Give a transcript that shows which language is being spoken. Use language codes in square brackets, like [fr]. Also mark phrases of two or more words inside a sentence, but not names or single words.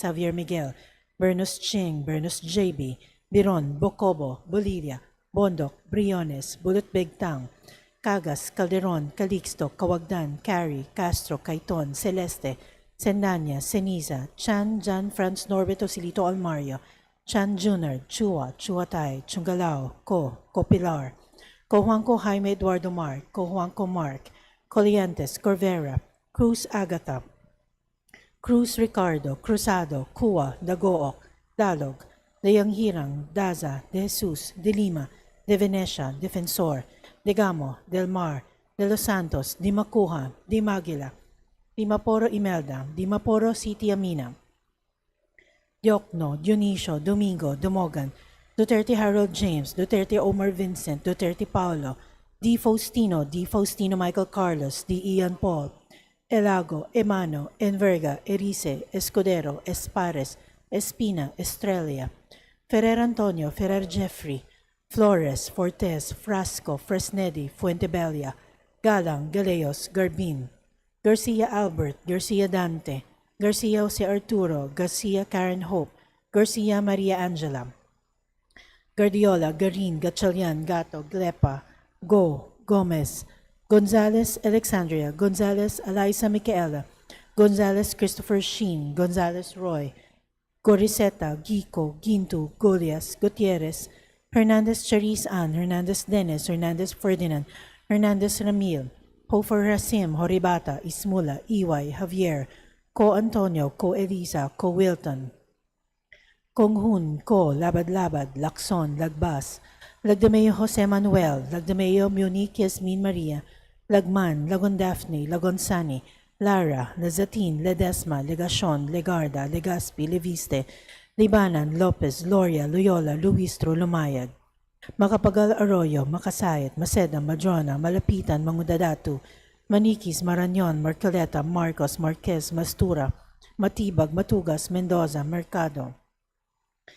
[en] Javier Miguel, Bernus Ching, Bernus JB, Biron, Bocobo, Bolivia, Bondok, Briones, Bulut Begtang, Cagas, Calderon, Calixto, Kawagdan, Cari, Castro, Caiton, Celeste, Sendanya, Ceniza, Chan, Jan, Franz Norberto Silito Almario, Chan Junior, Chua, Chuatay, Chungalao, Copilar, Cojuanco Jaime Eduardo Mark, Cojuanco Mark, Coliantes, Corvera, Cruz Agata, Cruz Ricardo, Cruzado, Cua, Dagook, Dalog, Deyanghirang, Daza, De Jesus, De Lima, De Venecia, Defensor, De Gamo, Del Mar, De Los Santos, Di Macuja, Di Maguila, Di Maporo Imelda, Di Maporo City Amina, Diokno, Dionisio, Domingo, Dumogan, Duterte Harold James, Duterte Omar Vincent, Duterte Paulo, Di Faustino Michael Carlos, Di Ian Paul, Elago, Emano, Enverga, Erice, Escudero, Espares, Espina, Estrella, Ferrer Antonio, Ferrer Jeffrey, Flores, Fortes, Frasco, Fresnedi, Fuentebella, Galang, Galeos, Garbin, Garcia Albert, Garcia Dante, Garcia Jose Arturo, Garcia Karen Hope, Garcia Maria Angela, Guardiola, Garin, Gatchalian, Gato, Glepa, Gomez, Gonzalez Alexandria, Gonzalez Eliza Micaela, Gonzalez Christopher Sheen, Gonzalez Roy, Goriseta, Gico, Gintu, Golias, Gutierrez, Hernandez Charis Ann, Hernandez Dennis, Hernandez Ferdinand, Hernandez Ramil, Hofer Rasim, Horibata, Ismula, Iway, Javier, Co Antonio, Co Elisa, Co Wilton, Konghun, Co Labad-Labad, Lacson, Lagbas, Lagdameo Jose Manuel, Lagdameo Munich Yasmin Maria, Lagman, Lagon Daphne, Lagon Sani, Lara, Lazatin, Ledesma, Legacion, Legarda, Legaspi, Leviste, Libanan, Lopez, Loria, Loyola, Luistro, Lumayag, Macapagal Arroyo, Makasayat, Maceda, Madrona, Malapitan, Mangudadatu, Maniquis, Marañon, Marcoleta, Marcos, Marquez, Mastura, Matibag, Matugas, Mendoza, Mercado,